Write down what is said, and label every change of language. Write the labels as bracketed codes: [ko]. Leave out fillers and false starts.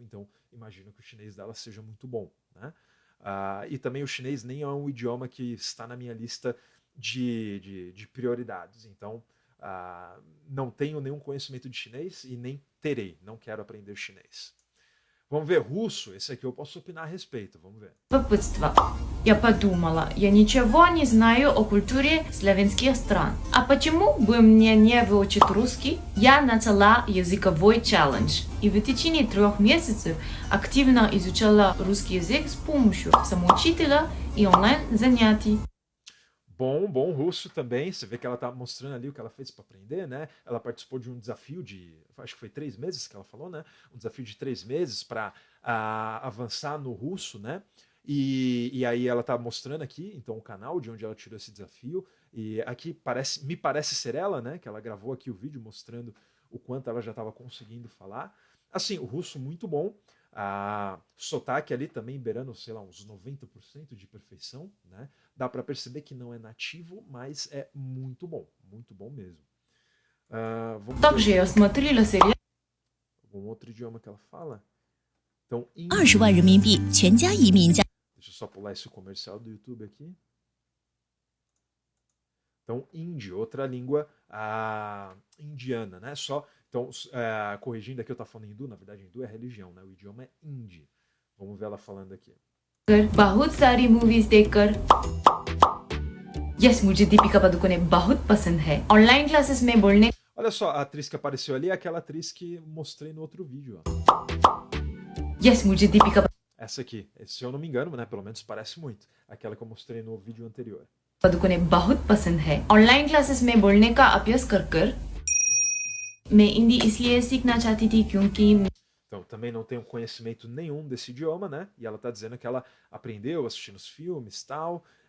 [pt] Então, imagino que o chinês dela seja muito bom, né? E também o chinês nem é um idioma que está na minha lista de prioridades. Então, não tenho nenhum conhecimento de chinês e nem terei. Não quero aprender chinês. Vamos ver russo. Esse aqui eu posso opinar a respeito. Vamos ver. [ru] Я подумала, я ничего не знаю о культуре славянских стран. А почему бы мне не выучить русский? Я начала языковой челлендж. И в течение 3 месяцев активно изучала русский язык с помощью самоучителя и онлайн-занятий. [pt] Bom russo também. Você vê que ela está mostrando ali o que ela fez para aprender, né? Ela participou de um desafio acho que foi 3 meses que ela falou, né? Um desafio de 3 meses para avançar no russo, né? E aí ela está mostrando aqui, então, o canal de onde ela tirou esse desafio. E aqui me parece ser ela, né? Que ela gravou aqui o vídeo mostrando o quanto ela já estava conseguindo falar. Assim, o russo muito bom. Sotaque ali também beirando, sei lá, uns 90% de perfeição, né? Dá para perceber que não é nativo, mas é muito bom mesmo. Vamos ver algum outro idioma que ela fala? Então, [zh] 20万人民币全家移民家。 [pt] Deixa eu só pular esse comercial do YouTube aqui. Então, hindi, outra língua indiana, né? Então, corrigindo aqui, eu estou falando hindu, na verdade hindu é religião, né? O idioma é hindi. Vamos ver ela falando aqui. [hi] बहुत सारी movies देखकर yes मुझे दीपिका पादुकोणे बहुत पसंद है online classes में बोलने. [pt] Olha só, a atriz que apareceu ali é aquela atriz que mostrei no outro vídeo, ó. [hi] Yes, मुझे Deepika [pt] Essa aqui, se eu não me engano, né? Pelo menos parece muito. Aquela que eu mostrei no vídeo anterior. [hi] Padukone बहुत पसंद है online classes में बोलने का अभ्यास कर मैं हिंदी इसलिए सीखना चाहती थी क्योंकि. [pt] Então, também não tenho conhecimento nenhum desse idioma, né? E ela está dizendo que ela aprendeu assistindo os filmes e tal.